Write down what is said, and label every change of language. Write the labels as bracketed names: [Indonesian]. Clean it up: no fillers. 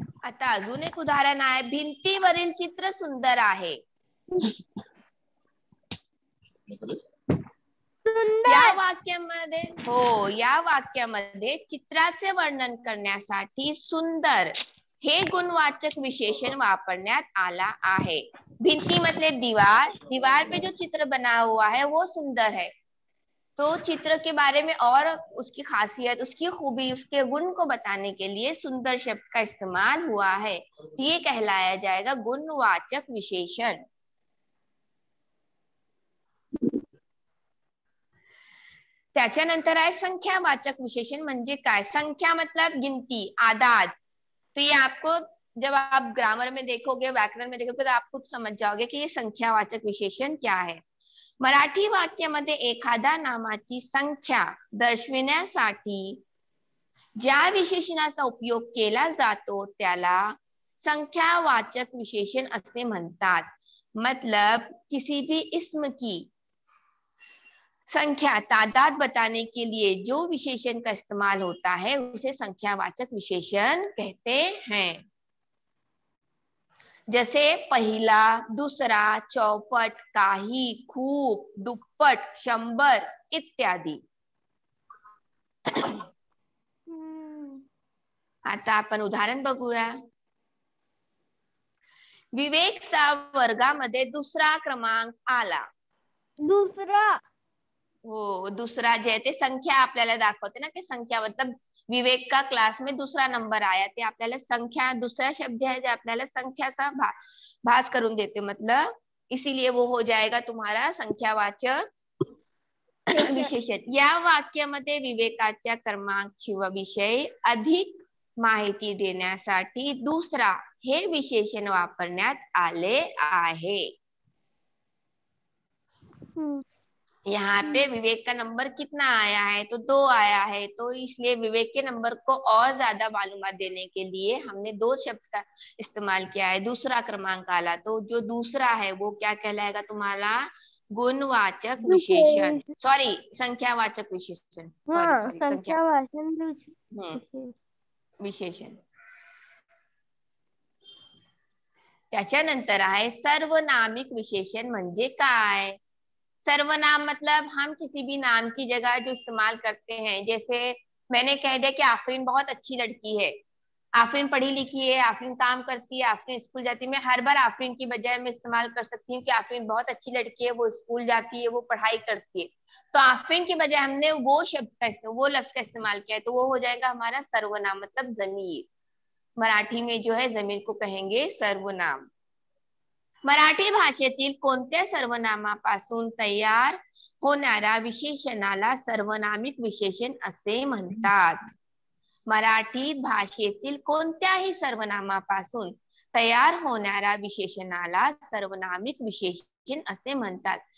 [Marathi] आता अजून एक उदाहरण आहे, भिंतीवरील चित्र सुंदर आहे। या वाक्यामध्ये चित्राचे वर्णन करण्यासाठी सुंदर हे गुणवाचक विशेषण वापरण्यात आला आहे। [Hindi] भिंती मतलब दीवार, दीवार पे जो चित्र बना हुआ है वो सुंदर है। तो चित्र के बारे में और उसकी खासियत, उसकी खूबी, उसके गुण को बताने के लिए सुंदर शब्द का इस्तेमाल हुआ है। तो ये कहलाया जाएगा गुणवाचक विशेषण। [Marathi] त्याच्यानंतर आहे संख्यावाचक विशेषण म्हणजे काय? [Hindi] संख्या मतलब गिनती, आदाद। तो ये आपको जब आप ग्रामर में देखोगे, व्याकरण में देखोगे तो आप खुद समझ जाओगे कि ये संख्यावाचक विशेषण क्या है। [Marathi] मराठी वाक्यामध्ये एखादा नामाची संख्या दर्शविण्यासाठी ज्या विशेषणाचा उपयोग केला जातो त्याला संख्यावाचक विशेषण असे म्हणतात। [Hindi] मतलब किसी भी इस्म की संख्या, तादाद बताने के लिए जो विशेषण का इस्तेमाल होता है उसे संख्यावाचक विशेषण कहते हैं। [Marathi] जैसे पहिला, दुसरा, चौपट, काही, खूप, दुप्पट, 100 इत्यादी। आता आपण उदाहरण बघूया। विवेकचा वर्गामध्ये दुसरा क्रमांक आला. दूसरा. [Hindi] हो, दूसरा जे है [Marathi] ते संख्या आपल्याला दाखवते ना, [Hindi] की संख्या मतलब विवेक का क्लास में दूसरा नंबर आया, ते आपल्याला संख्या, दूसरा शब्द है जो [Marathi] आपल्याला संख्याचा भास करून देते, [Hindi] मतलब इसीलिए वो हो जाएगा तुम्हारा संख्यावाचक विशेषण. [Marathi] या वाक्यामध्ये विवेकाच्या क्रमांक किंवा विषय अधिक माहिती देण्यासाठी दूसरा हे विशेषण वापरण्यात आले आहे. [Hindi] यहाँ पे विवेक का नंबर कितना आया है, तो 2 आया है, तो इसलिए विवेक के नंबर को और ज्यादा मालूमात देने के लिए हमने 2 शब्द का इस्तेमाल किया है. [Marathi] दूसरा क्रमांक आला, [Hindi] तो जो दूसरा है वो क्या कहलाएगा तुम्हारा? गुणवाचक विशेषण, सॉरी संख्यावाचक विशेषण, सॉरी संख्यावाचक विशेषण. [Marathi] त्याच्यानंतर आहे सर्वनामिक विशेषण म्हणजे काय? [Hindi] सर्वनाम मतलब हम किसी भी नाम की जगह जो इस्तेमाल करते हैं, जैसे मैंने कह दिया कि आफरीन बहुत अच्छी लड़की है, आफरीन पढ़ी लिखी है, आफरीन काम करती है, आफरीन स्कूल जाती है. मैं हर बार आफरीन की बजाय मैं इस्तेमाल कर सकती हूँ कि आफरीन बहुत अच्छी लड़की है, वो स्कूल जाती है, वो पढ़ाई करती है. तो आफरीन की बजाय हमने वो लफ्ज का इस्तेमाल किया है, तो वो हो जाएगा हमारा सर्वनाम, मतलब जमीर. मराठी में जो है जमीर को कहेंगे सर्वनाम. [Marathi] मराठी भाषेतील कोणत्या सर्वनामापासून तयार होणाऱ्या विशेषणाला सर्वनामिक विशेषण असे म्हणतात? मराठी भाषेतील कोणत्याही सर्वनामापासून तयार होणाऱ्या विशेषणाला सर्वनामिक विशेषण असे म्हणतात.